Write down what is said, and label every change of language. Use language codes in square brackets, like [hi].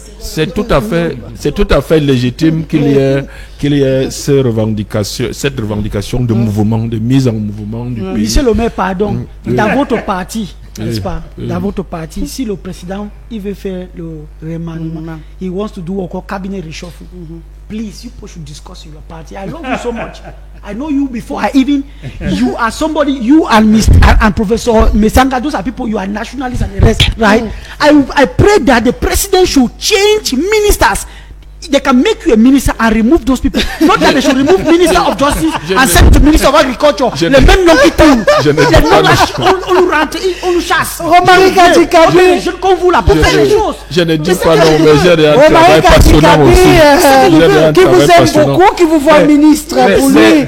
[fr] C'est tout à fait légitime qu'il y ait cette revendication de mouvement, de mise en mouvement du pays. Monsieur le maire, pardon. Dans votre parti, n'est-ce pas? Dans votre parti, si le président il veut faire le remaniement, [en] he wants to do a cabinet reshuffle. Please, you should discuss in your party. I love you so much. I know you before I even. You are somebody. You and and Professor Mesanga. Those are people. You are nationalists and the rest, right? I pray that the president should change ministers. They can make you a minister and remove those people. Not that they should remove Minister of Justice and send to Minister of Agriculture. [fr] Les mêmes noms qui tournent. On nous rentre, on nous chasse. Romaric Kadikabi. Je comme vous là pour faire les choses. Je ne dis pas non, mais j'ai un travail passionnant aussi. Qui vous aime beaucoup, qui vous voit ministre pour lui.